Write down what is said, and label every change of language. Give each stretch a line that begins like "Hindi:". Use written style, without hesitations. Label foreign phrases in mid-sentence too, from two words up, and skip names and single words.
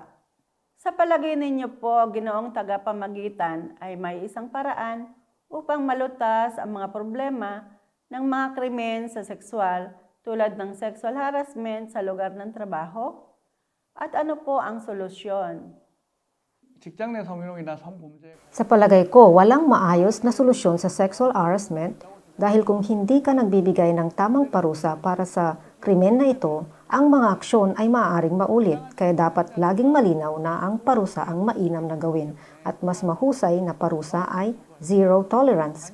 Filipino: Sa palagay ninyo po, Ginoong Tagapamagitan, ay may isang paraan upang malutas ang mga problema ng mga krimen sa sexual tulad ng
English: sexual harassment
Filipino: sa lugar ng trabaho? At ano po ang solusyon?
Korean: 직장 내 성희롱이나 성범죄
Filipino: Sa palagay ko, walang maayos na solusyon sa
English: sexual harassment
Filipino: dahil kung hindi ka nagbibigay ng tamang parusa para sa krimen na ito, ang mga aksyon ay maaaring maulit. Kaya dapat laging malinaw na ang parusa ang mainam na gawin at mas mahusay na parusa ay
English: zero tolerance.